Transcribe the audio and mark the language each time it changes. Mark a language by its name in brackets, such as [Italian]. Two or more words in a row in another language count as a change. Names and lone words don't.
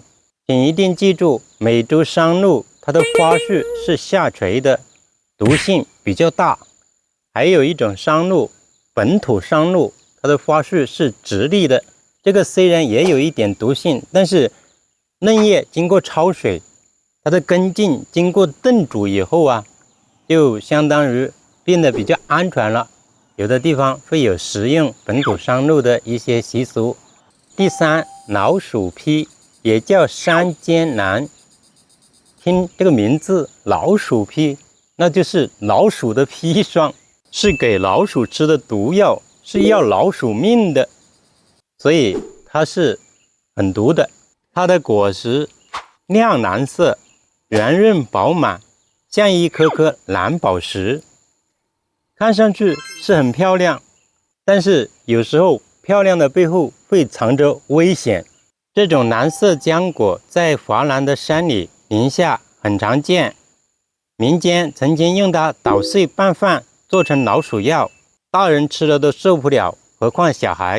[Chinese] 請一定記住，美洲山鹿它的花序是下垂的，毒性比較大。還有一种山鹿，本土山鹿，它的花序是直立的，这个虽然也有一点毒性，但是嫩叶經過焯水，它的根茎經過燉煮以後啊，就相當於變得比較安全了。有的地方會有食用本土山鹿的一些習俗。第三，老鼠砒，也叫山間蘭。聽這個名字，老鼠砒，那就是老鼠的砒霜，是給老鼠吃的毒藥，是要老鼠命的，所以它是很毒的。它的果實亮藍色，圓潤飽滿，像一顆顆藍寶石，看上去是很漂亮，但是有時候漂亮的背後會藏着危險。這種藍色漿果在華南的山裡、林下很常見，民間曾經用它搗碎拌飯做成老鼠藥，大人吃了都受不了，何況小孩。